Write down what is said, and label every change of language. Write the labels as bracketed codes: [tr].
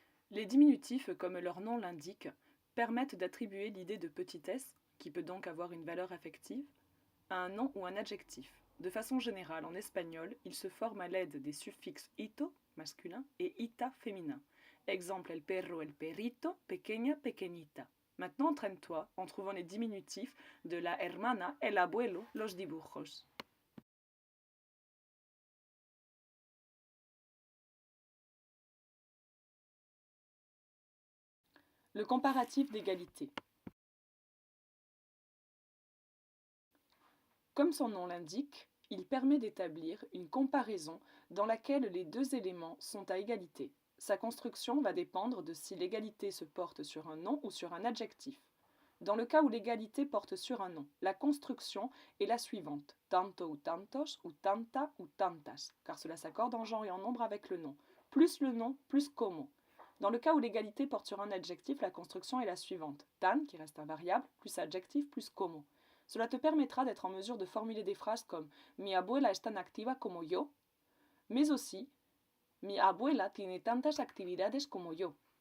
[fr] Les diminutifs, comme leur nom l'indique, permettent d'attribuer l'idée de petitesse, qui peut donc avoir une valeur affective, à un nom ou un adjectif. De façon générale, en espagnol, ils se forment à l'aide des suffixes ito, masculin, et ita, féminin. Exemple, [es] el perro, el perrito, pequeña, pequeñita. [fr] Maintenant, entraîne-toi en trouvant les diminutifs de [es] la hermana, el abuelo, los dibujos. [fr] Le comparatif d'égalité. Comme son nom l'indique, il permet d'établir une comparaison dans laquelle les deux éléments sont à égalité. Sa construction va dépendre de si l'égalité se porte sur un nom ou sur un adjectif. Dans le cas où l'égalité porte sur un nom, la construction est la suivante, tanto ou tantos ou tanta ou tantas, car cela s'accorde en genre et en nombre avec le nom, plus le nom, plus como. Dans le cas où l'égalité porte sur un adjectif, la construction est la suivante, tan, qui reste invariable, plus adjectif, plus como. Cela te permettra d'être en mesure de formuler des phrases comme [es] Mi abuela es tan activa como yo, [fr] mais aussi [es] Mi abuela tiene tantas actividades como yo.